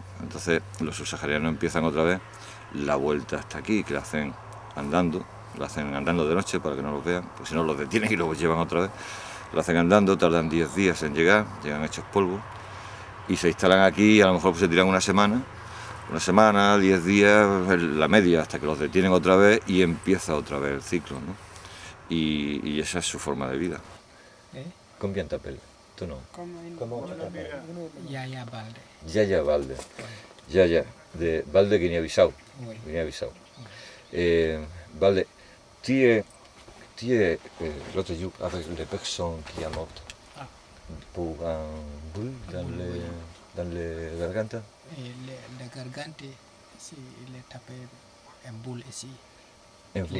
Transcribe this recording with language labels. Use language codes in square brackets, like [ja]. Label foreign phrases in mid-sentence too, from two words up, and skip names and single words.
[es] Entonces los subsaharianos empiezan otra vez la vuelta hasta aquí, que la hacen andando de noche para que no los vean, pues si no los detienen y los llevan otra vez. Lo hacen andando, tardan 10 días en llegan hechos polvo y se instalan aquí y a lo mejor pues, se tiran una semana, 10 días, la media, hasta que los detienen otra vez y empieza otra vez el ciclo, ¿no? Y esa es su forma de vida. [fr] Combien t'appelles? Tu nom? Comment tu t'appelles? Yaya Balde. Yaya Balde. Yaya, de Balde, Guinea-Bissau. Oui. Guinea-Bissau. Balde, tu es l'autre jour avec les personnes qui sont mortes pour un boule dans le garganta? Le gargante, ici, il est tapé un boule ici. Un Le boule.